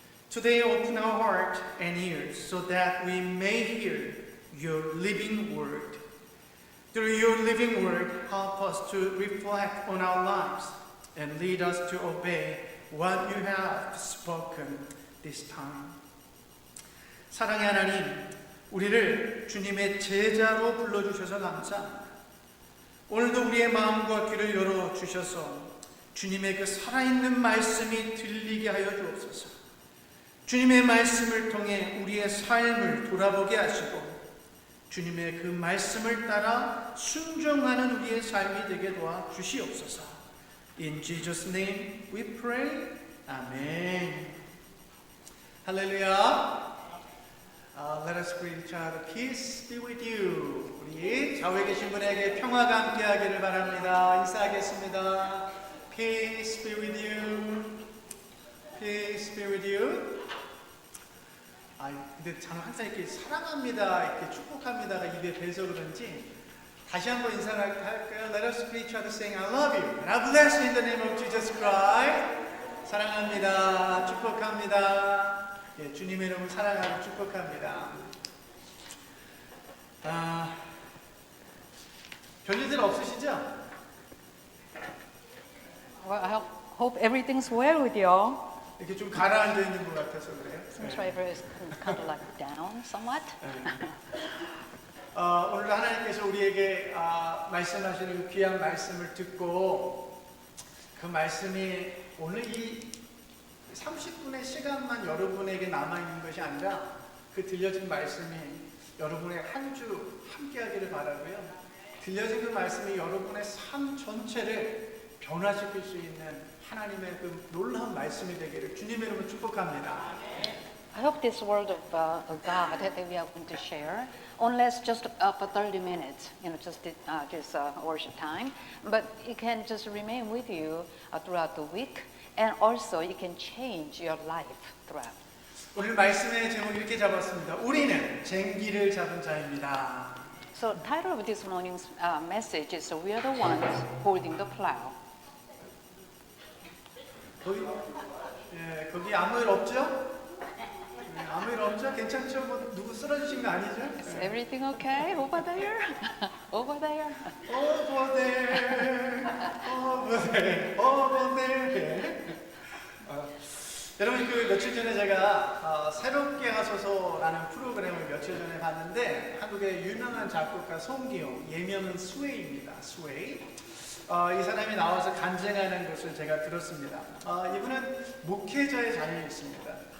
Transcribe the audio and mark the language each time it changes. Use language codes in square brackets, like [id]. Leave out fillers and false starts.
[en] Today open our heart and ears so that we may hear your living word. Through your living word, help us to reflect on our lives and lead us to obey what you have spoken this time. [ko] 사랑의 하나님, 우리를 주님의 제자로 불러주셔서 감사합니다. 오늘도 우리의 마음과 귀를 열어주셔서 주님의 그 살아있는 말씀이 들리게 하여 주옵소서. 주님의 말씀을 통해 우리의 삶을 돌아보게 하시고 주님의 그 말씀을 따라 순종하는 우리의 삶이 되게 도와 주시옵소서. [en] In Jesus' name we pray. Amen. 할렐루야. Let us greet each other. Peace be with you. [ko] 우리 좌우에 계신 분에게 평화가 함께하기를 바랍니다. 인사하겠습니다. [en] Peace be with you. Peace be with you. [ko] 근데 저는 항상 이렇게 사랑합니다, 이렇게 축복합니다가 입에 배서 그런지 다시 한번 인사를 할까요? [en] Let us greet each other saying I love you and I bless you in the name of Jesus Christ. [ko] 사랑합니다. 축복합니다. 예, 주님의 이름을 사랑하고 축복합니다. 별일들 없으시죠? [en] Well, I hope everything's well with you all. [ko] 이렇게 좀 가라앉아 있는 것 같아서 그래요. [en] Seems Trevor is kind of like down somewhat. [ko] 오늘 하나님께서 우리에게 말씀하시는 귀한 말씀을 듣고 그 말씀이 오늘 이 30분의 시간만 여러분에게 남아있는 것이 아니라 그 들려진 말씀이 여러분의 한 주 함께하기를 바라고요. 들려진 그 말씀이 여러분의 삶 전체를 변화시킬 수 있는 하나님의 그 놀라운 말씀이 되기를 주님의 이름으로 축복합니다. [en] I hope this word of God that we are going to share only lasts just for 30 minutes, just worship time, but it can just remain with you throughout the week, and also it can change your life throughout. [ko] 오늘 말씀의 제목 이렇게 잡았습니다. 우리는 쟁기를 잡은 자입니다. [en] So title of this morning's message is "We are the ones holding the plow." [ko] 거기 아무 일 없죠? 아무 일 없죠? 괜찮죠? 뭐 누구 쓰러지신 거 아니죠? [en] Is everything okay over there? Over there? Over there, over there, over there. [ko] 여러분 그 며칠 전에 제가 새롭게 하소서라는 프로그램을 며칠 전에 봤는데 한국의 유명한 작곡가 송기용, 예명은 스웨이입니다. 스웨이. 이 사람이 나와서 간증하는 것을 제가 들었습니다. 이분은 목회자의 자녀였습니다.